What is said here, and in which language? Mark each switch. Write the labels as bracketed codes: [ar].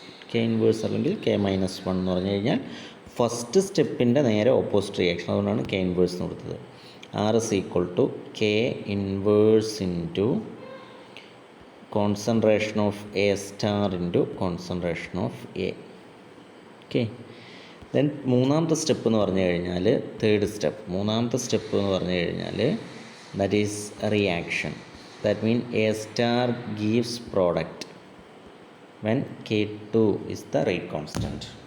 [ml] K inverse അല്ലെങ്കിൽ K minus 1 എന്ന് പറഞ്ഞു കഴിഞ്ഞാൽ ഫസ്റ്റ് സ്റ്റെപ്പിൻ്റെ നേരെ ഓപ്പോസിറ്റ് റിയാക്ഷൻ. അതുകൊണ്ടാണ് K inverse എന്ന് കൊടുത്തത്. [en] R is equal to K inverse into concentration of A star into concentration of A. Okay. [ml] Then മൂന്നാമത്തെ സ്റ്റെപ്പ് എന്ന് പറഞ്ഞു കഴിഞ്ഞാൽ മൂന്നാമത്തെ സ്റ്റെപ്പ് എന്ന് പറഞ്ഞു കഴിഞ്ഞാൽ [en] That is reaction. That mean A* gives product when K2 is the rate constant.